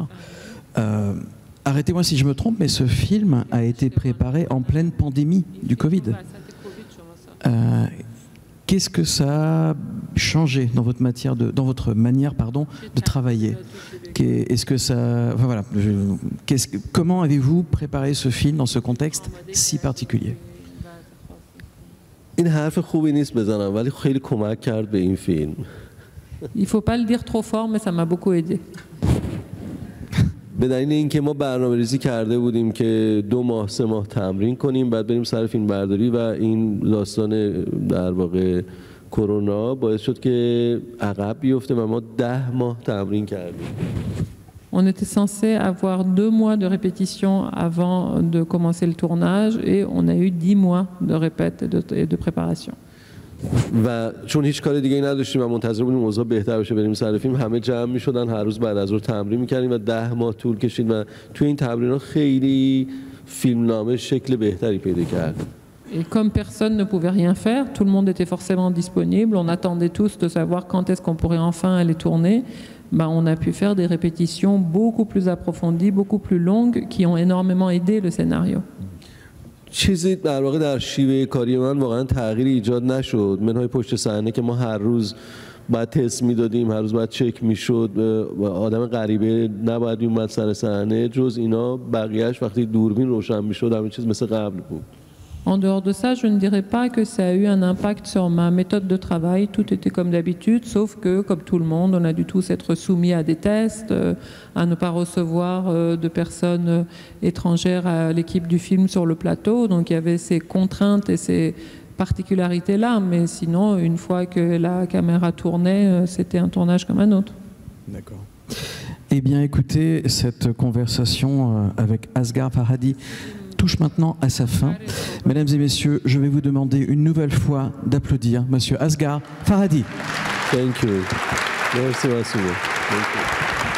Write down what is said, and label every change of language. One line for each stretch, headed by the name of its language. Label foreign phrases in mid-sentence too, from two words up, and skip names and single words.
French: Arrêtez-moi si je me trompe, mais ce film a été préparé en pleine pandémie du Covid. Qu'est-ce que ça a changé dans votre manière de travailler? Est-ce que ça, enfin voilà, comment avez-vous préparé ce film dans ce contexte si particulier?
Persian: این حرف خوبی نیست بزنم ولی خیلی کمک کرد به این فیلم.
French: Il faut pas le dire trop fort, mais ça m'a beaucoup aidé.
Persian: به دلیل اینکه ما برنامه‌ریزی کرده بودیم که 2 ماه 3 ماه تمرین کنیم، بعد بریم سر فیلم برداری و این داستان در واقع کرونا باعث شد که عقب بیفته و ما 10 ماه تمرین کردیم.
French: On était censé avoir 2 mois de répétition avant de commencer le tournage et on a eu 10 mois de répète et de préparation.
Persian: و چون هیچ کار دیگه نداشتیم و منتظر بودیم اوضاع بهتر بشه بریم سر فیلم، همه جمع می‌شدن، هر روز بعد از ظهر تمرین می‌کردیم و 10 ماه طول کشید و توی این تمرین‌ها خیلی فیلمنامه شکل بهتری پیدا کرد.
French: Et comme personne ne pouvait rien faire, tout le monde était forcément disponible. On attendait tous de savoir quand est-ce qu'on pourrait enfin aller tourner. on a pu faire des répétitions beaucoup plus approfondies, beaucoup plus longues, qui ont énormément aidé le scénario.
Persian: چیزی در واقع در شیوه کاری من واقعا تغییری ایجاد نشد. منهای پشت صحنه که ما هر روز باید تست میدادیم، هر روز باید چک میشد، آدم غریبه نباید میومد سر صحنه. جز اینا بقیهش وقتی دوربین روشن میشد همه چیز مثل قبل بود.
French: En dehors de ça, je ne dirais pas que ça a eu un impact sur ma méthode de travail. Tout était comme d'habitude, sauf que, comme tout le monde, on a dû tous être soumis à des tests, à ne pas recevoir de personnes étrangères à l'équipe du film sur le plateau. Donc il y avait ces contraintes et ces particularités-là. Mais sinon, une fois que la caméra tournait, c'était un tournage comme un autre. D'accord. Eh bien, écoutez, cette conversation avec Asghar Farhadi touche maintenant à sa fin. Mesdames et messieurs, je vais vous demander une nouvelle fois d'applaudir Monsieur Asghar Farhadi.
English: Thank you. Merci, Thank you.